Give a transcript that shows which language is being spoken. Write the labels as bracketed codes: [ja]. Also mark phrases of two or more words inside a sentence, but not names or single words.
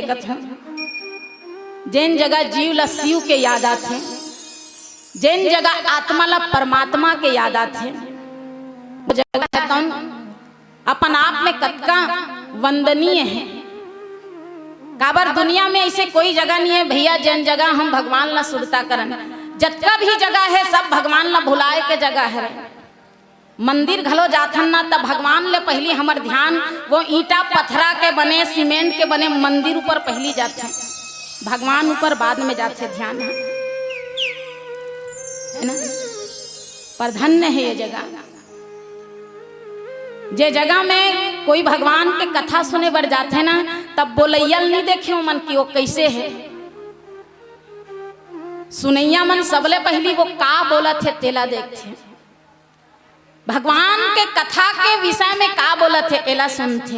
[hne] कथा जिन जगह जीव ला शिव के याद आते, जिन जगह आत्मा ला परमात्मा के याद आते, वो जगह तो अपन आप में कतका वंदनीय है। काबर दुनिया में ऐसे कोई जगह नहीं है भैया जिन जगह हम भगवान ला सुरता करन। जतका भी जगह है सब भगवान ला भुलाए के जगह है। मंदिर घलो जाथन ना तब भगवान ले पहली हमर ध्यान वो ईटा पत्थरा के बने सीमेंट के बने मंदिर ऊपर पहली जाते, भगवान ऊपर बाद में जाते ध्यान, है ना। पर धन्य है ये जगह, जे जगह में कोई भगवान के कथा सुने बढ़ जाते ना तब बोलैयल नहीं देखे मन की वो कैसे है, सुनैया मन सबले पहली वो का बोला थे तेला देखते, भगवान के कथा के विषय में का बोला थे एला सुनते।